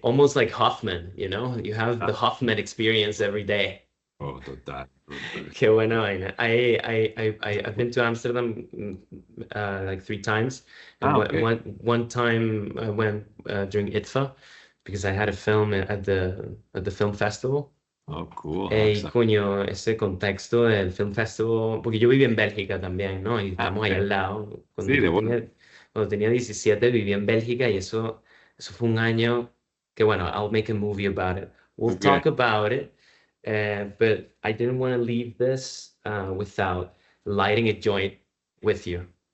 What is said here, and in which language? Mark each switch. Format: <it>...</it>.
<en>Almost like Hoffman, you know, you have the Hoffman experience every day. Oh, total.</en> <es>Qué buena vaina.</es> <en>I've been to Amsterdam like 3 times. Okay. One time I went during ITFA because I had a film at the film festival. Oh, cool.</en> <es>Y coño, ese contexto del Film Festival, porque yo viví en Bélgica también, ¿no? Y estamos ahí al lado. Cuando tenía 17 viví en Bélgica y eso fue un año que, bueno,</es> <en>I'll make a movie about it. We'll talk about it, but I didn't want to leave this without lighting a joint with you.</en>